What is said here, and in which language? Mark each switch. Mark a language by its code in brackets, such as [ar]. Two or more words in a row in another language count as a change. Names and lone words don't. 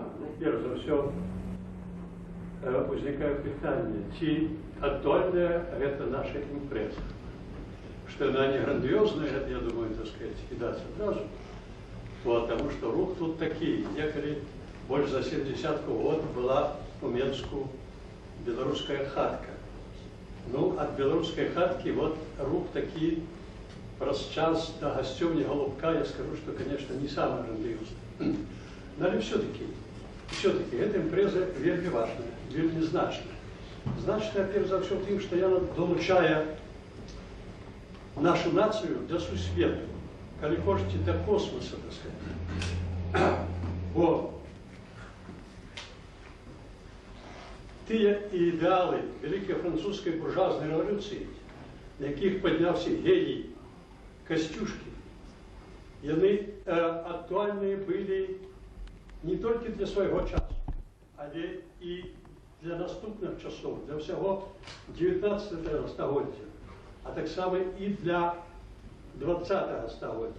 [be] перш за все, возникае пытанне, ці адольная гэта наша імпрэза. Што яна не грандыёзная, я думаю, [ru] так сказать, [be] кідаць адразу, [ru] потому что [be] рух тут такі. Некалі больш за 70 год была у Менску беларуская хатка. Ну, ад беларускай хаткі вот рух такі праз час до гасцёўні Голубка, я скажу, [ru] что, конечно, не самая [be] грандыёзная. Але [ru] все-таки эта [be] імпрэза вельмі важная, вельмі значная. Значная, перш за ўсё, тым, што яна долучае нашу нацию до сусвету, калі хочете, [ru] до космоса, так сказать. [be] Бо тыя ідэалы вялікай французскай буржуазнай рэвалюцыі, на якіх падняўся геній Касцюшкі, яны актуальныя былі не толькі для свайго часу, але і для наступных часоў, для ўсяго 19 стагоддзя, а таксама і для 20 стагоддзя.